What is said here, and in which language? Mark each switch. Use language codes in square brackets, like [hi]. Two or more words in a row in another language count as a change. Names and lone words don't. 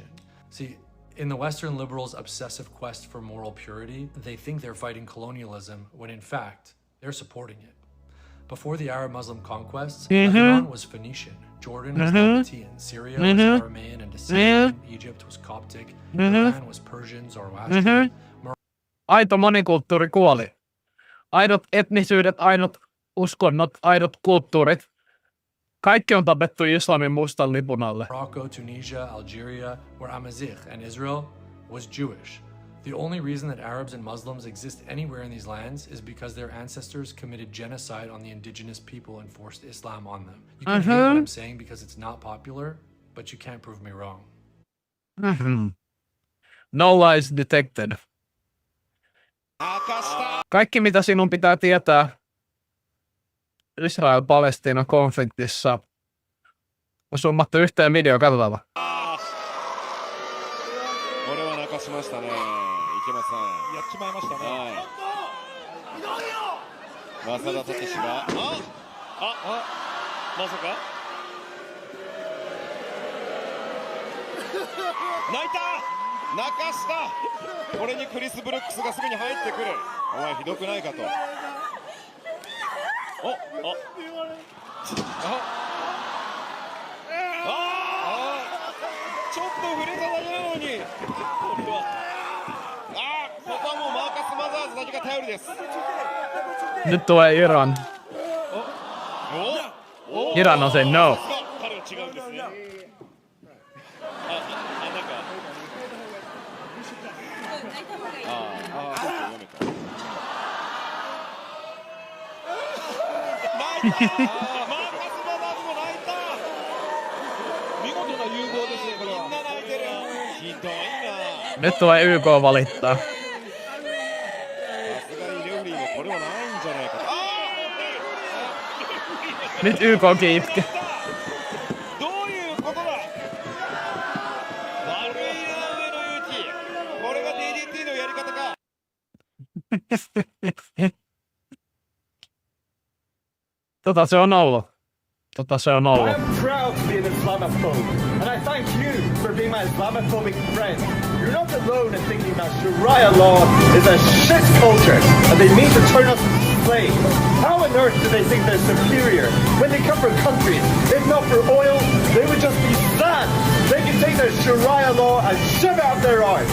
[en] See, in the Western liberals' obsessive quest for moral purity, they think they're fighting colonialism when in fact, they're supporting it. Before the Arab-Muslim conquests, Lebanon was Phoenician, Jordan was Nabatean, Syria was Aramaean and Assyrian, Egypt was Coptic, Iran was Persian, Zoroastrian. [fi] Aito monikulttuuri kuoli. Aidot etnisyydet, aidot uskonnot, aidot kulttuurit. Kaikki on tapettu islamin mustan lipun alle. [en] Morocco, Tunisia, Algeria were Amazigh, and Israel was Jewish. The only reason that Arabs and Muslims exist anywhere in these lands is because their ancestors committed genocide on the indigenous people and forced Islam on them. You can hate what I'm saying because it's not popular, but you can't prove me wrong. No lies detected. [fi] Kaikki mitä sinun pitää tietää Israel-Palestiina-konfliktissa on summattu yhteen video, katsotaan. [ja] やっちまいましたね。Yasa Tasklist がまさか泣いた泣かしたこれにクリス・ブルックスがすぐに入ってくるお前ひどくないかとちょっと触れただけなのにこれはここはもうマーカス・マザーズだけが頼りです [fi] Nyt tulee Iran. Iran on se no. [ja] 彼は違うんですねなんか泣いたマーカス・マザーズも泣いた見事な融合ですねこれはみんな泣いてるひどいな [fi] Nyt tulee YK valittaa. [ja] さすがにレフリーもこれはないんじゃないかと [fi] Nyt YKkin itke. [ja] どういうことだ悪いな上の勇気これが DDT のやり方か [fi] Se on ollut. Se on ollut. [en] I am proud to be an Islamophobe, and I thank you for being my Islamophobic friend. You're not alone in thinking that Sharia law is a shit culture, and they mean to turn us into slaves. How on earth do they think they're superior when they come from countries? If not for oil, they would just be sand. They can take the Sharia law and shove it up their eyes.